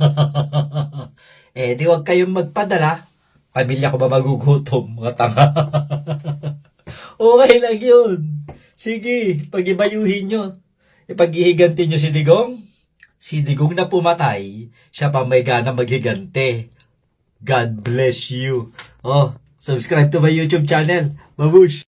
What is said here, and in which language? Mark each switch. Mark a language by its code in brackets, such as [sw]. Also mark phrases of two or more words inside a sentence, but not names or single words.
[tl] Di wag kayong magpadala. Pamilya ko ba magugutom, mga tanga? Okay lang yun. Sige, pag-ibayuhin nyo. Ipaghihiganti nyo si Digong. Si Digong na pumatay, siya pa may gana maghigante. [en] God bless you. Subscribe to my YouTube channel. [tl] Babush!